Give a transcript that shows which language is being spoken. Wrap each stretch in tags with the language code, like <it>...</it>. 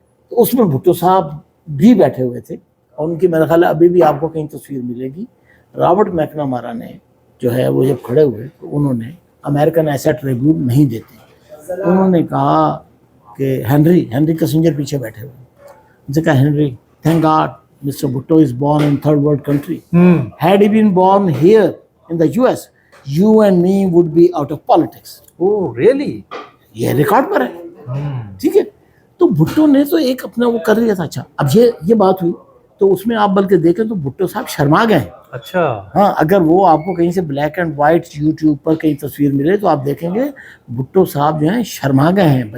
<ur>تو اس میں بھٹو صاحب بھی بیٹھے ہوئے تھے, اور ان کی میرا خیال ہے ابھی بھی آپ کو کہیں تصویر ملے گی. رابرٹ میکنامارا نے جو ہے وہ جب کھڑے ہوئے تو انہوں نے امریکن ایسٹ ریویو نہیں دیتے, انہوں نے کہا کہ ہنری کسنجر پیچھے بیٹھے ہوئے, ان سے کہا Henry,</ur> <en>thank God Mr. Bhutto is born in third world country. Had he been born here in the US, you and me would be out of politics. Oh, really?</en> <ur>یہ record پر ہے. ٹھیک ہے. تو بھٹو نے تو ایک اپنا وہ کر لیا تھا. اچھا, اب یہ بات ہوئی تو اس میں آپ بلکہ دیکھیں تو بھٹو صاحب شرما گئے ہیں. اچھا. ہاں, اگر وہ آپ کو کہیں سے بلیک اینڈ وائٹ یوٹیوب پر کہیں تصویر ملے تو آپ دیکھیں گے بھٹو صاحب جو ہیں شرما گئے ہیں.</ur>